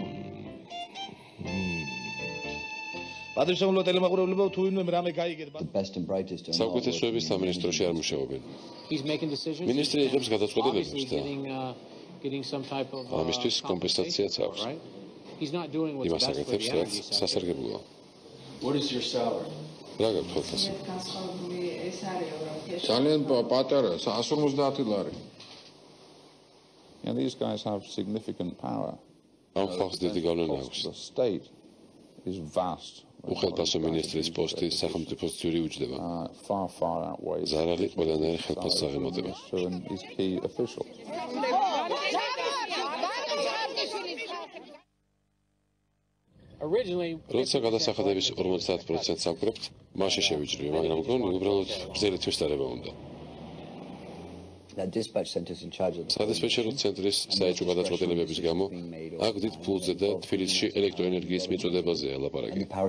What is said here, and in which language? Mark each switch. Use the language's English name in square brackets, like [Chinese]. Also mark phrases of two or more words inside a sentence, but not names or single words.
[Georgian] პატრიოტული ტელემაყურებლებო თუ ვინმე რამე გაიგეთ. საუკეთესოების სამინისტროში არ მუშაობენ. მინისტრი იღებს გადაწყვეტილებებს და ამისთვის კომპენსაციაც აქვს. იმას აკეთებს, რაც სასარგებლოა. [English] What is your salary? [Georgian] რა გაქვთ ხალხს? ძალიან პატარა, 150 ლარი. [English] And these guys have significant power. [Georgian] ამ ხალხს დიდი გავლენა აქვს. [English] The state is vast. [Georgian] უხელფასო მინისტრის პოსტი სახელმწიფოს ძვირი უჯდება. [English] Far outweighs. [Georgian] ზარალი ყველანაირ ხელფასს აღემატება. [English] These key officials. [Georgian] როცა გადასახადების 50%-ს ავკრებთ, მაშინ შევიჭრიო, მაგრამ გონი უბრალოდ გრძელი თვის დარება უნდა. სადისპეჩერო ცენტრის საეჭვო გადაწყვეტილებების გამო აქ დიდ ფულზე და თბილისში ელექტროენერგიის მიწოდებაზეა ლაპარაკი.